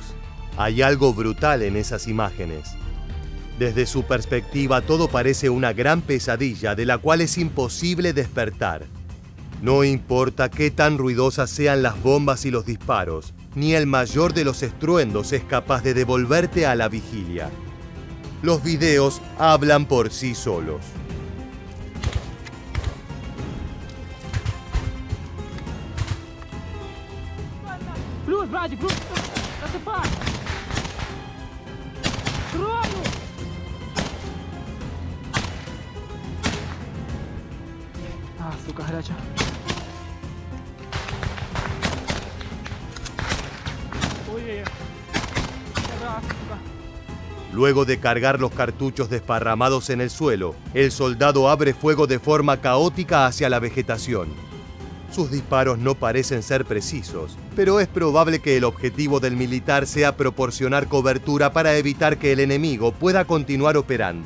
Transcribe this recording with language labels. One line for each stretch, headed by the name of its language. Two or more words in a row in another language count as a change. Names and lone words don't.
Spanish: Hay algo brutal en esas imágenes. Desde su perspectiva, todo parece una gran pesadilla de la cual es imposible despertar. No importa qué tan ruidosas sean las bombas y los disparos, ni el mayor de los estruendos es capaz de devolverte a la vigilia. Los videos hablan por sí solos.
Russian: Плюс, братик, плюс! Засыпай! Кровью! А, сука, горячая. Ой-ой-ой. Раз, сука.
Spanish: Luego de cargar los cartuchos desparramados en el suelo, el soldado abre fuego de forma caótica hacia la vegetación. Sus disparos no parecen ser precisos, pero es probable que el objetivo del militar sea proporcionar cobertura para evitar que el enemigo pueda continuar operando.